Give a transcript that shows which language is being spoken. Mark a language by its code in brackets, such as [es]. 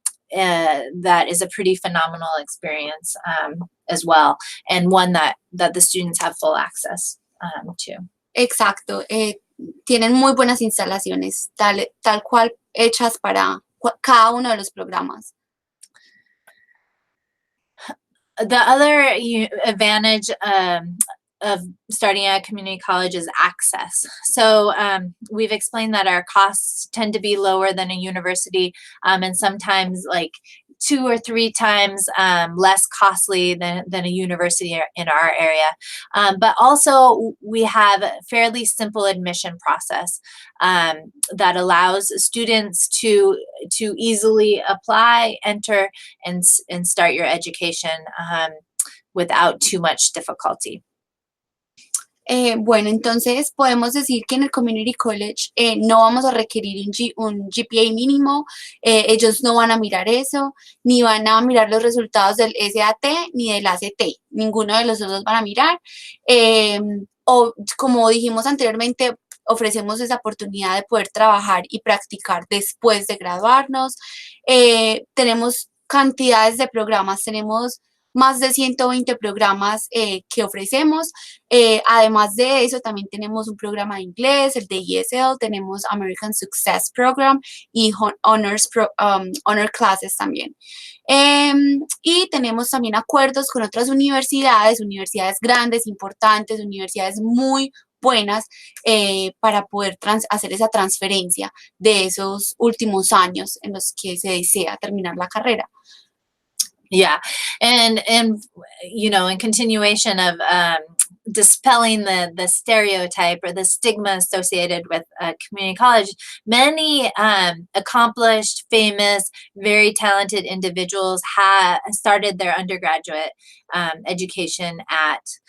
[en] That is a pretty phenomenal experience as well, and one that the students have full access to. [es] Exacto. Tienen muy buenas instalaciones, tal cual hechas para cada uno de los programas. [en] The other advantage of starting at a community college is access. So we've explained that our costs tend to be lower than a university, and sometimes like 2 or 3 times less costly than a university in our area. But also we have a fairly simple admission process that allows students to easily apply, enter, and start your education without too much difficulty. [es] Bueno, entonces podemos decir que en el Community College no vamos a requerir un GPA mínimo, ellos no van a mirar eso, ni van a mirar los resultados del SAT ni del ACT, ninguno de los dos van a mirar. O como dijimos anteriormente, ofrecemos esa oportunidad de poder trabajar y practicar después de graduarnos. Tenemos cantidades de programas, tenemos más de 120 programas que ofrecemos. Además de eso, también tenemos un programa de inglés, el de ESL, tenemos American Success Program y Honor Classes también. Y tenemos también acuerdos con otras universidades grandes, importantes, universidades muy buenas para poder hacer esa transferencia de esos últimos años en los que se desea terminar la carrera. [en] Yeah, and in continuation of dispelling the stereotype or the stigma associated with community college, many accomplished, famous, very talented individuals have started their undergraduate education at